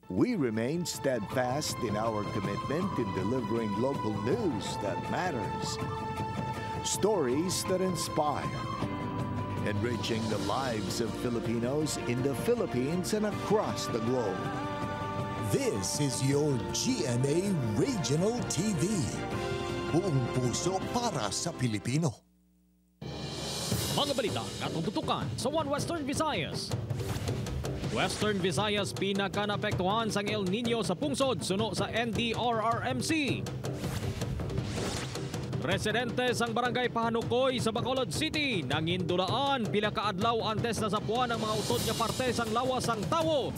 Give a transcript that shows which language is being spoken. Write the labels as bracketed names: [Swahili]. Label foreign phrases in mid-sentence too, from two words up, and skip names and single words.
[English] we remain steadfast in our commitment in delivering local news that matters, stories that inspire, enriching the lives of Filipinos in the Philippines and across the globe. This is your GMA Regional TV. [Filipino] Buong puso para sa Pilipino. Mga balita at tutukan sa One Western Visayas. [Hiligaynon] Western Visayas pinaka-naapektuhan sa El Nino sa pungsod suno sa NDRRMC. Residente sang Barangay Pahanukoy sa Bacolod City nangindulaan pila ka adlaw antes na sapuan ang mga utod nga parte sang lawas sang tawo.